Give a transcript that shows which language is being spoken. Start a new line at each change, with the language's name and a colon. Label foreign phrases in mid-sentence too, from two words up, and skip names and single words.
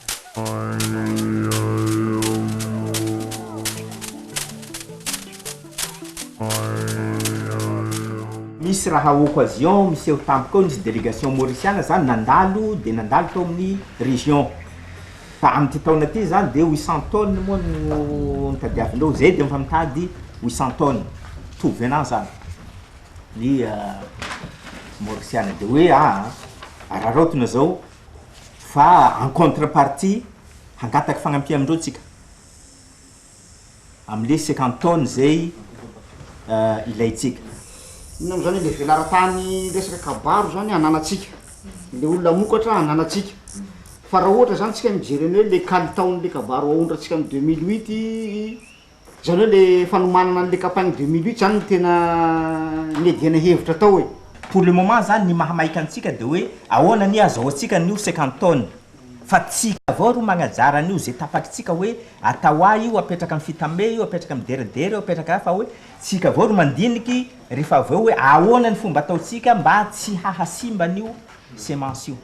Malagasy: Misy raha occasion misy eo tampoka ao nisy délégation mauriciana zany nandalo tao amin'ny région tamin'ity taona ty zany de 800 tonnes moa no nitadiavindreo zay de mifamitady 800 tonnes
French: tout venant
Malagasy: zany ny mauriciana de hoe ararotona zao fa
French: en contrepartie
Malagasy: hangataky fagnampia amindreo tsika am'le 50 tonnes zay ilaitsika. Ino am'zany le velaran-tany resaka kabaro zany ananatsika le olona mokatra ananatsika fa raha ohatra zany tsika mijereny hoe le kalitaon'le kabaro aondratsika amin'ny 2008 zany hoe le fanomanana an'le campagne 2008 zany no tena nediana hevitra tao hoe
French: pour le moment
Malagasy: zany ny mahamaika antsika de hoe ahoana ny azahoantsika nio 50 tonnes fa tsika avao ro magnajara an'io zay tapakitsika hoe atao io apetraka amin'ny fitame io apetraka amin'ny deredere apetraka fa hoe tsika avao ro mandiniky rehefa aveo hoe ahoana ny fomba ataotsika mba tsy hahasimba an'io semence io.